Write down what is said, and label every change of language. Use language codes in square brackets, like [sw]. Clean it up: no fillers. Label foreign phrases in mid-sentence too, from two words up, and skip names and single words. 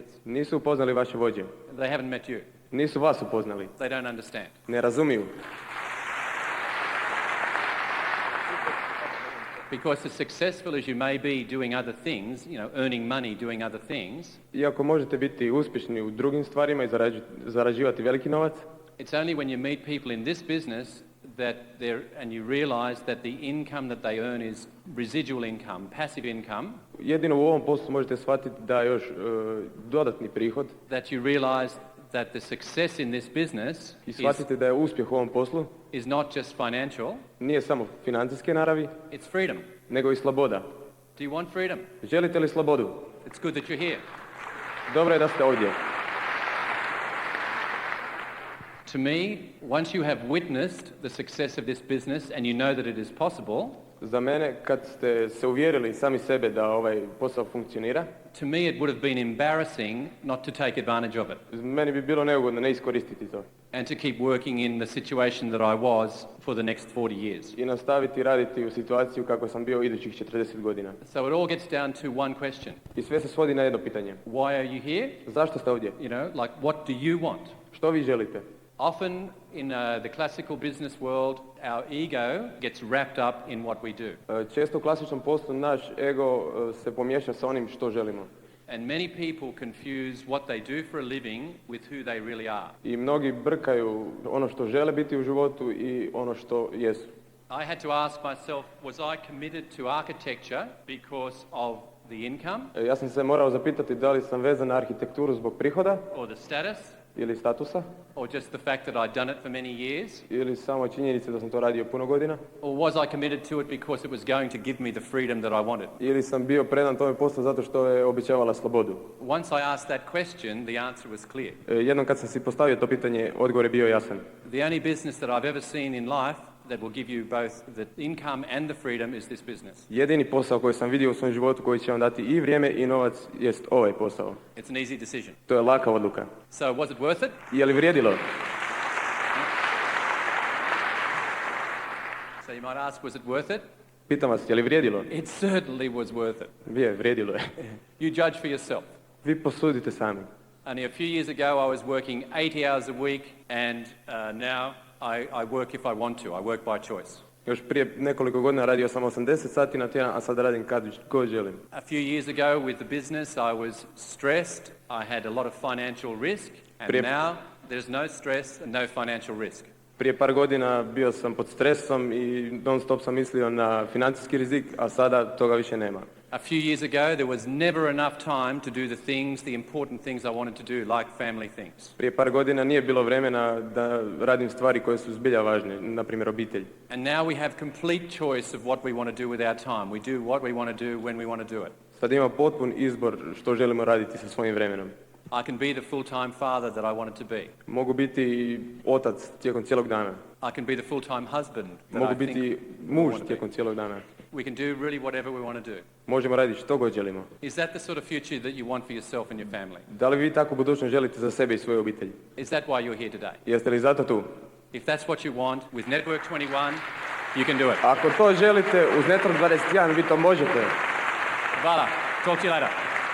[hr] Nisu upoznali vaše vođe. [en] They haven't met you. [hr] Nisu vas upoznali. [en] They don't understand. [hr] Ne razumiju. [en] Because as successful as you may be doing other things, earning money doing other things, [hr] Iako možete biti uspješni u drugim stvarima i zarađivati veliki novac, [en] it's only when you meet people in this business and you realize that the income that they earn is residual income, passive income, [hr] jedino u ovom poslu možete shvatiti da još dodatni prihod [en] that you realize that the success in this business [hr] i shvatite da je uspjeh u ovom poslu [en] is not just financial, [hr] nije samo financijske naravi, [en] it's freedom. [hr] nego i sloboda. [en] Do you want freedom? [hr] Želite li slobodu? [en] It's good that you're here. [hr] Dobro je da ste ovdje. [en] To me, once you have witnessed the success of this business and you know that it is possible, [hr] Za mene, kad ste se uvjerili sami sebe da ovaj posao funkcionira, [en] to me it would have been embarrassing not to take advantage of it [hr] meni bi bilo neugodno ne iskoristiti to [en] and to keep working in the situation that I was for the next 40 years. [hr] i nastaviti raditi u situaciju kako sam bio idućih 40 godina. [en] So it all gets down to one question. [hr] I sve se svodi na jedno pitanje. [en] Why are you here? [hr] Zašto ste ovdje? [en] You know, like what do you want? [hr] Što vi želite? [en] Often in the classical business world, our ego gets wrapped up in what we do. [hr] Često u klasičnom poslu naš ego se pomiješa sa onim što želimo. [en] And many people confuse what they do for a living with who they really are. [hr] I mnogi brkaju ono što žele biti u životu i ono što jesu. [en] I had to ask myself, was I committed to architecture because of the income? [hr] Ja sam se morao zapitati da li sam vezan na arhitekturu zbog prihoda [en] Or the status? [hr] ili statusa, [en] Or just the fact that I'd done it for many years? [hr] ili samo činjenice da sam to radio puno godina, [en] Or was I committed to it because it was going to give me the freedom that I wanted? [hr] ili sam bio predan tome poslu zato što je obećavala slobodu. [en] Once I asked that question, the answer was clear. [hr] Jednom kad sam si postavio to pitanje, odgovor je bio jasan. [en] The only business that I've ever seen in life that will give you both the income and the freedom is this business. [hr] Jedini posao koji sam vidio u svom životu koji će vam dati i vrijeme i novac jest ovaj posao. [en] It's an easy decision. [hr] To je laka odluka. [en] So was it worth it? [hr] Je li vrijedilo? [en] So you might ask, was it worth it? [hr] Pitam vas, je li vrijedilo? [en] It certainly was worth it. [hr] Vrijedilo je. [en] You judge for yourself. [hr] Vi posudite sami. [en] Only a few years ago I was working 80 hours a week and now I work if I want to. I work by choice. [hr] Još prije nekoliko godina radio sam 80 sati na tjedan, a sad radim kad god želim. [en] A few years ago with the business I was stressed. I had a lot of financial risk and now there's no stress and no financial risk. [hr] Prije par godina bio sam pod stresom i non stop sam mislio na financijski rizik, a sada toga više nema. [en] A few years ago there was never enough time to do the important things I wanted to do, like family things. [hr] Prije par godina nije bilo vremena da radim stvari koje su zbilja važne, na primjer obitelj. [en] And now we have complete choice of what we want to do with our time. We do what we want to do when we want to do it. [hr] Sad ima potpun izbor što želimo raditi sa svojim vremenom. [en] I can be the full-time father that I wanted to be. [hr] Mogu biti otac tijekom cijelog dana. [en] I can be the full-time husband that [hr] Mogu [en] I think [hr] biti muž tijekom cijelog dana. [en] we can do really whatever we want to do. [hr] Možemo raditi što god želimo. [en] Is that the sort of future that you want for yourself and your family? [hr] Da li vi takvu budućnost želite za sebe i svoju obitelj? [en] Is that why you're here today? [hr] Jeste li zato tu? [en] If that's what you want, with Network 21, you can do it. [hr] Ako to želite uz Network 21, vi to možete. Hvala. [en] Talk to you later.